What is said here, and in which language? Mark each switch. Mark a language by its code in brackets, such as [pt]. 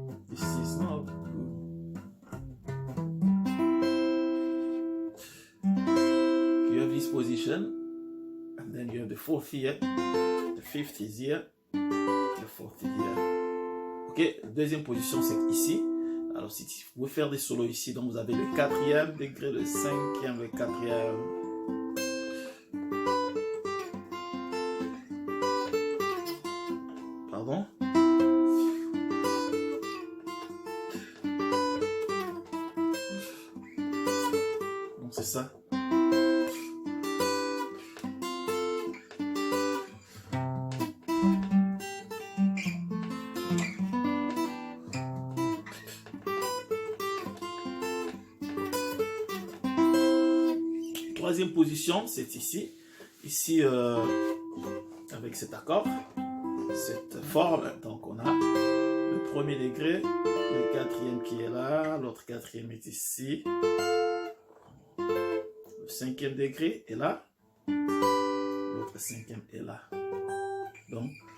[en] This is not good. You have this position, and then you have the 4th here, the 5th is here, the 4th is here. [fr] Ok, deuxième position c'est ici. Alors si vous pouvez faire des solos ici, donc vous avez le 4e degré, le 5e, le 4e. Pardon. Donc c'est ça. Troisième position, c'est ici. Ici, avec cet accord, cette forme, donc on a le 1er degré, le 4e qui est là, l'autre 4e est ici, le 5e degré est là, l'autre 5e est là. Donc,